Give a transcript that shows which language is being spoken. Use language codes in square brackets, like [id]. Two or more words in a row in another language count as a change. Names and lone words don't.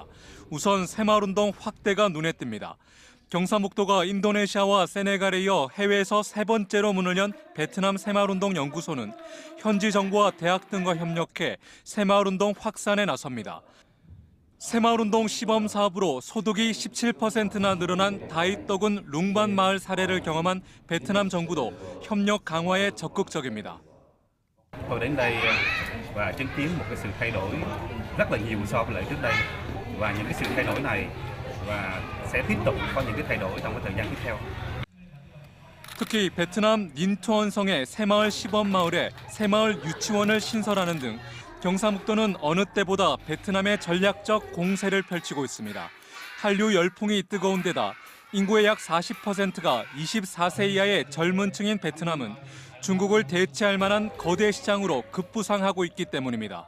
[ko] 우선 새마을운동 확대가 눈에 띕니다. 경상북도가 인도네시아와 세네갈에 이어 해외에서 세 번째로 문을 연 베트남 새마을운동 연구소는 현지 정부와 대학 등과 협력해 새마을운동 확산에 나섭니다. 새마을운동 시범 사업으로 소득이 17%나 늘어난 다이떡은 룽반 마을 사례를 경험한 베트남 정부도 협력 강화에 적극적입니다. [vi] Tôi đến đây và chứng kiến một cái sự thay đổi rất là nhiều so với lại trước đây và những cái sự thay đổi này và sẽ tiếp tục có những cái thay đổi trong cái thời gian tiếp theo. [ko] 특히 베트남 닌투언성의 새마을 시범마을에 새마을 유치원을 신설하는 등 경상북도는 어느 때보다 베트남의 전략적 공세를 펼치고 있습니다. 한류 열풍이 뜨거운 데다 인구의 약 40%가 24세 이하의 젊은 층인 베트남은 중국을 대체할 만한 거대 시장으로 급부상하고 있기 때문입니다.